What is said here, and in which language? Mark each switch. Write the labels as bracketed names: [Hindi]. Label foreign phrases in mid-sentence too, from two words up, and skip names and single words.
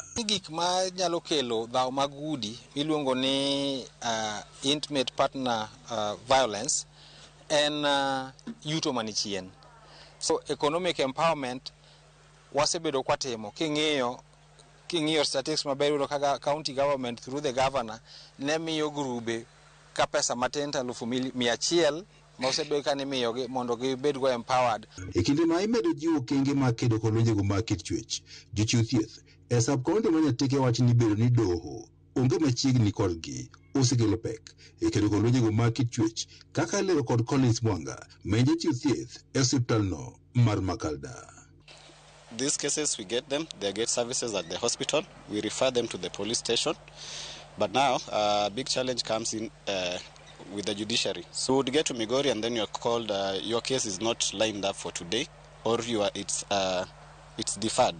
[Luo (Kenya and Tanzania)] Gik ma nyalo kelo dhaw mag udi miluongo ni intimate partner violence en yuto manichien. [English] So economic empowerment [Luo (Kenya and Tanzania)] wasebedo kwatimo. King'iyo [English] statistics maber [Luo (Kenya and Tanzania)] yudo kaka [English] county government through the governor [Luo (Kenya and Tanzania)] ne miyo grube ka pesa matin 100,000 ma osebedo ka nimiyogi mondo gibed go empowered. E kinde ma imedo jiwo okenge mag kedo kod lwenjego mag kit chwech, jochiw thieth e sab kaunti ma Nyatike wacho ni bedo ni doho onge machiegni kodgi osekelo pek e kedo kod lwenjego mag kit chwech, kaka lero kod Collins Mwanga, ma en jachiw thieth e osiptalno mar Makalda. [English] These cases, we get them, they get services at the hospital, we refer them to the police station. But now, a big challenge comes in with the judiciary. So you would get to Migori and then you're called, your case is not lined up for today, or it's deferred.